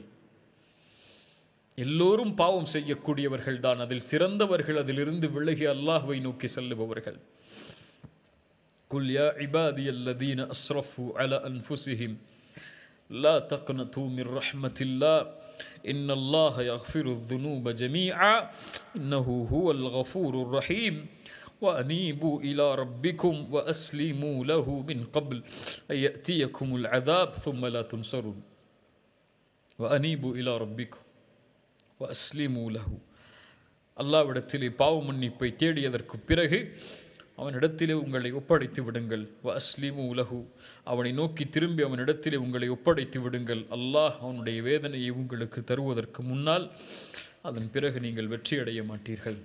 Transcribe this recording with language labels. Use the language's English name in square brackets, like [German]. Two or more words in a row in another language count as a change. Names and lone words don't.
[Tamil] எல்லோரும் பாவம் செய்யக்கூடியவர்கள் தான், அதில் சிறந்தவர்கள் அதிலிருந்து விலகி அல்லாஹ்வை நோக்கி செல்லுபவர்கள். [Arabic] قل يا عبادي الذين أسرفوا على أنفسهم لا تقنطوا من رحمة الله إن الله يغفر الذنوب جميعا إنه هو الغفور الرحيم وأنيبوا إلى ربكم وأسلموا له من قبل أن يأتيكم العذاب ثم لا تنصرون وأنيبوا إلى ربكم وأسلموا له. [Tamil] அல்லாஹ்விடத்திலே பாவ மன்னிப்பை தேடியதற்கு பிறகு அவனிடத்திலே உங்களை ஒப்படைத்து விடுங்கள். [Arabic] وأسلموا له, [Tamil] அவனை நோக்கி திரும்பி அவனிடத்திலே உங்களை ஒப்படைத்து விடுங்கள். அல்லாஹ் அவனுடைய வேதனையை உங்களுக்கு தருவதற்கு முன்னால் அதன் பிறகு நீங்கள் வெற்றியடைய மாட்டீர்கள்.